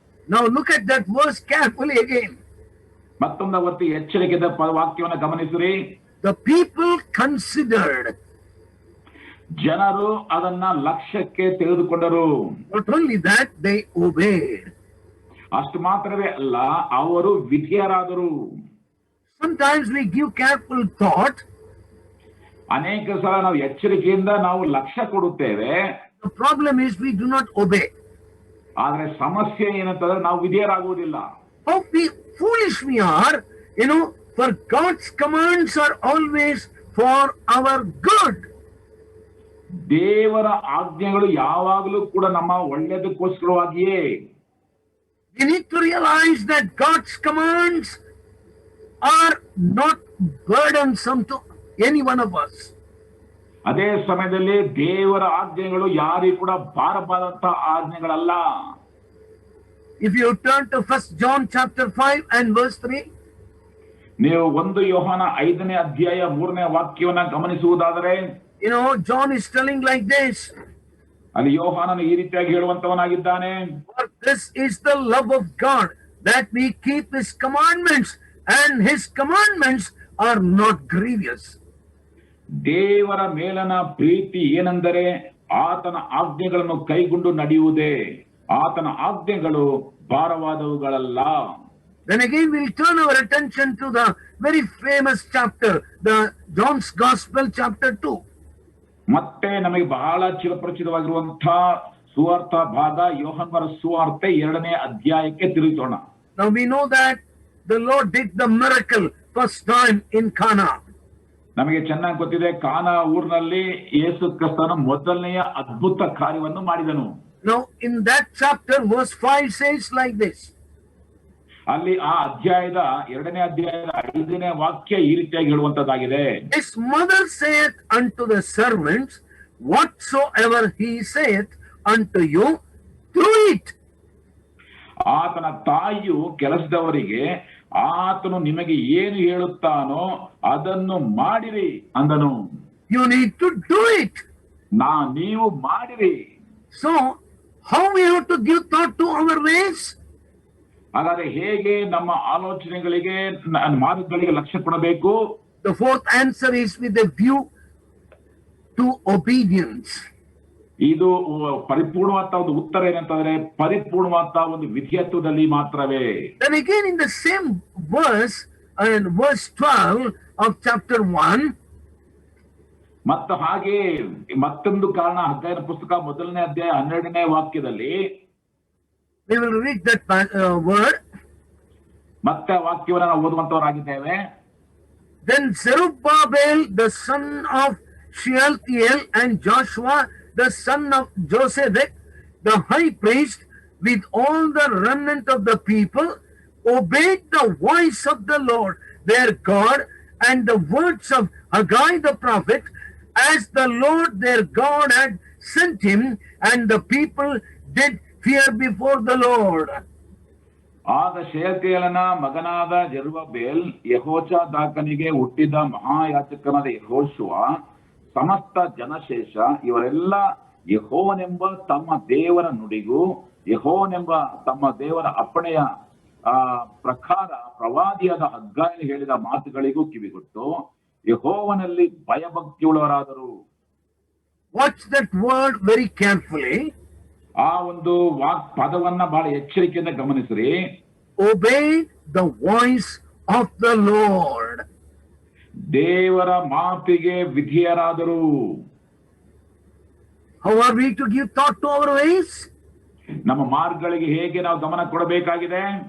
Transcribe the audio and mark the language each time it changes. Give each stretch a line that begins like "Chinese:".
English: Now look at that verse carefully again.
Kannada: ಮತ್ತೊಂದು ಅವತ್ತು ಎಚ್ಚರಿಕೆದ ವಾಕ್ಯವನ್ನು ಗಮನಿಸಿರಿ.
English: The people considered.
Kannada: ಜನರು ಅದನ್ನ ಲಕ್ಷ್ಯಕ್ಕೆ ತೆಗೆದುಕೊಂಡರು.
English: Not only that, they obeyed.
Kannada: ಅಷ್ಟು ಮಾತ್ರವೇ ಅಲ್ಲ, ಅವರು ವಿಧೇಯರಾದರು.
English: Sometimes we give careful thought.
Kannada: ಅನೇಕ ಸಲ ನಾವು ಎಚ್ಚರಿಕೆಯಿಂದ ನಾವು ಲಕ್ಷ್ಯ ಕೊಡುತ್ತೇವೆ.
English: The problem is we do not obey.
Kannada: ಆದ್ರೆ ಸಮಸ್ಯೆ ಏನಂತಂದ್ರೆ ನಾವು ವಿಧೇಯರಾಗುವುದಿಲ್ಲ.
English: How foolish we are, for God's commands are always for our good.
Kannada: ದೇವರ ಆಜ್ಞೆಗಳು ಯಾವಾಗಲೂ ಕೂಡ ನಮ್ಮ ಒಳ್ಳೆಯದಕ್ಕೋಸ್ಕರವಾಗಿಯೇ.
English: We need to realize that God's commands are not burdensome to any one of us.
Kannada: ಅದೇ ಸಮಯದಲ್ಲಿ ದೇವರ ಆಜ್ಞೆಗಳು ಯಾರಿಗೂ ಕೂಡ ಭಾರವಾದಂತಹ ಆಜ್ಞೆಗಳಲ್ಲ.
English: If you turn to 1 John chapter 5 and verse 3,
Kannada: ನೀವು 1 ಯೋಹಾನ 5ನೇ ಅಧ್ಯಾಯ 3ನೇ ವಾಕ್ಯವನ್ನ ಗಮನಿಸುವುದಾದರೆ,
English: John is telling like this.
Kannada: ಅಲ್ಲಿ ಯೋಹಾನನು ಈ ರೀತಿಯಾಗಿ ಹೇಳುವಂತವನಾಗಿದ್ದಾನೆ.
English: For this is the love of God, that we keep his commandments, and his commandments are not grievous.
Kannada: ದೇವರ ಮೇಲನ ಪ್ರೀತಿ ಏನೆಂದರೆ ಆತನ ಆಜ್ಞೆಗಳನ್ನು ಕೈಗೊಂಡು ನಡೆಯುವುದೇ. ಆತನ ಆಜ್ಞೆಗಳು ಭಾರವಾದವುಗಳಲ್ಲ.
English: Then again we'll turn our attention to the very famous chapter, the John's Gospel chapter 2.
Kannada: ಮತ್ತೆ ನಮಗೆ ಬಹಳ ಚಿರಪರಿಚಿತವಾಗಿರುವಂತಹ ಸುವಾರ್ಥ ಭಾಗ ಯೋಹಾನನ ಸುವಾರ್ತೆ 2ನೇ ಅಧ್ಯಾಯಕ್ಕೆ ತಿರುಗೋಣ.
English: Now we know that the Lord did the miracle first time in Cana.
Kannada: ನಮಗೆ ಚೆನ್ನಾಗಿ ಗೊತ್ತಿದೆ, ಕಾನಾ ಊರಿನಲ್ಲಿ ಯೇಸು ಕ್ರಿಸ್ತನು ಮೊದಲನೆಯ ಅದ್ಭುತ ಕಾರ್ಯವನ್ನು ಮಾಡಿದನು.
English: Now in that chapter verse 5 says like this.
Kannada: ಅಲ್ಲಿ ಆ ಅಧ್ಯಾಯದ 2ನೇ ಅಧ್ಯಾಯದ 5ನೇ ವಾಕ್ಯ ಈ ರೀತಿಯಾಗಿ ಹೇಳುವಂತದ್ದಾಗಿದೆ.
English: His mother saith unto the servants, whatsoever he saith unto you, do it.
Kannada: ಆತನ ತಾಯಿಯು ಕೆಲಸದವರಿಗೆ ಆತನು ನಿಮಗೆ ಏನು ಹೇಳುತ್ತಾನೋ ಅದನ್ನು ಮಾಡಿರಿ ಅಂದನು.
English: You need to do it.
Kannada: ನೀವು ಮಾಡಿರಿ.
English: So how we have to give thought to our ways?
Kannada: ಹಾಗಾದ್ರೆ ಹೇಗೆ ನಮ್ಮ ಆಲೋಚನೆಗಳಿಗೆ ಮಾರ್ಗಗಳಿಗೆ ಲಕ್ಷ್ಯ ಕೊಡಬೇಕು?
English: The fourth answer is with a view to obedience.
Kannada: ಇದು ಪರಿಪೂರ್ಣವಾದ ಒಂದು ಉತ್ತರ ಏನಂತಂದ್ರೆ ಪರಿಪೂರ್ಣವಾದ ಒಂದು ವಿಧೇಯತ್ವದಲ್ಲಿ ಮಾತ್ರವೇ.
English: Then again in the same verse, and verse 12 of chapter 1,
Kannada: ಮತ್ತು ಹಾಗೆ ಮತ್ತೊಂದು ಕಾರಣ ಹಗ್ಗಾಯನ ಪುಸ್ತಕ 1ನೇ ಅಧ್ಯಾಯ 12ನೇ ವಾಕ್ಯದಲ್ಲಿ
English: we will read that word.
Kannada: ಮತ್ತೆ ವಾಕ್ಯವನ್ನು ನಾವು ಓದುವಂತವರಾಗಿದ್ದೇವೆ.
English: Then Zerubbabel the son of Shealtiel and Joshua the son of Josedek the high priest with all the remnant of the people obeyed the voice of the Lord their God and the words of Haggai the prophet, as the Lord their God had sent him, and the people did fear before the Lord.
Kannada: ಆಗ ಶೆಯಲ್ತಿಯೇಲನ ಮಗನಾದ Zerubbabel ಯೆಹೋಚಾದಾಕನಿಗೆ ಹುಟ್ಟಿದ ಮಹಾಯಾಜಕನಾದ ಯೆಹೋಶುವ ಸಮಸ್ತ ಜನಶೇಷ ಇವರೆಲ್ಲ ಯೆಹೋವನೆಂಬ ತಮ್ಮ ದೇವರ ನುಡಿಗೂ ಯೆಹೋವನೆಂಬ ತಮ್ಮ ದೇವರ ಅಪ್ಪಣೆಯ ಪ್ರಕಾರ ಪ್ರವಾದಿಯಾದ ಹಗ್ಗಾಯನು ಹೇಳಿದ ಮಾತುಗಳಿಗೂ ಕಿವಿಗೊಟ್ಟು ಯೆಹೋವನಲ್ಲಿ ಭಯಭಕ್ತಿಯುಳ್ಳವರಾದರು.
English: Watch that word very carefully.
Kannada: ಆ ಒಂದು ಪದವನ್ನ ಬಹಳ ಎಚ್ಚರಿಕೆಯಿಂದ ಗಮನಿಸಿರಿ.
English: Obeyed the voice of the Lord.
Kannada: ದೇವರ ಮಾತಿಗೆ ವಿಧೇಯರಾದರು.
English: How are we to give thought to our ways?
Kannada: ನಮ್ಮ ಮಾರ್ಗಗಳಿಗೆ ಹೇಗೆ ನಾವು ಗಮನ ಕೊಡಬೇಕಾಗಿದೆ?